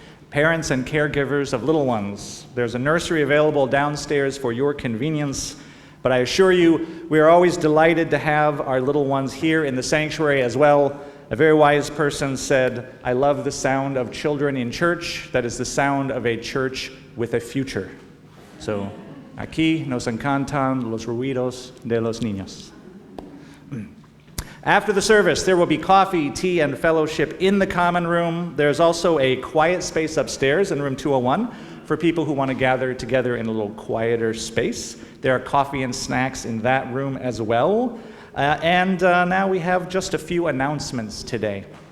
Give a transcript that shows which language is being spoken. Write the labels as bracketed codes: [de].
[en] Parents and caregivers of little ones, there's a nursery available downstairs for your convenience, but I assure you, we are always delighted to have our little ones here in the sanctuary as well. A very wise person said, "I love the sound of children in church. That is the sound of a church with a future." [es] So, aquí nos encantan los ruidos de los niños. [en] After the service, there will be coffee, tea, and fellowship in the common room. There's also a quiet space upstairs in room 201 for people who want to gather together in a little quieter space. There are coffee and snacks in that room as well. Now we have just a few announcements today.